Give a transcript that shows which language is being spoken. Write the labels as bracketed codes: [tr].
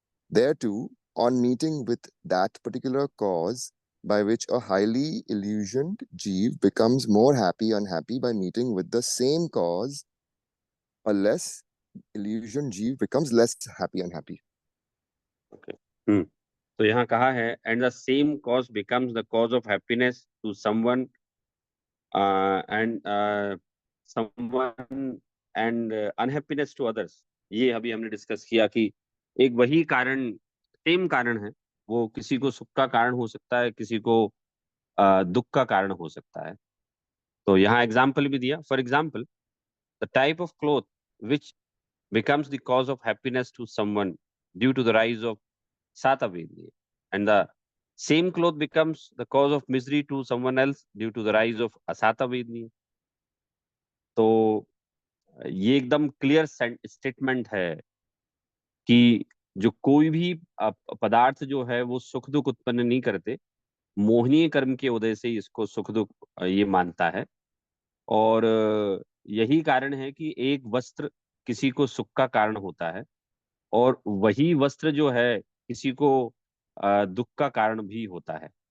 [en] There too, on meeting with that particular cause by which a highly illusioned Jeev becomes more happy, unhappy by meeting with the same cause, a less illusioned Jeev becomes less happy, unhappy. Okay. [hi] तो यहाँ कहा है [en] And the same cause becomes the cause of happiness to someone and someone and unhappiness to others. [hi] ये अभी हमने discuss किया कि एक वही कारण, सेम कारण है, वो किसी को सुख का कारण हो सकता है, किसी को दुख का कारण हो सकता है। तो यहाँ एग्जाम्पल भी दिया, [en] For example the type of cloth which becomes the cause of happiness to someone due to the rise of Sata Vedniya, and the same cloth becomes the cause of misery to someone else due to the rise of Asata Vedniya। [hi] तो ये एकदम clear statement है कि जो कोई भी पदार्थ जो है वो सुख दुख उत्पन्न नहीं करते, मोहनीय कर्म के उदय से इसको सुख दुख ये मानता है। और यही कारण है कि एक वस्त्र किसी को सुख का कारण होता है और वही वस्त्र जो है किसी को दुख का कारण भी होता है।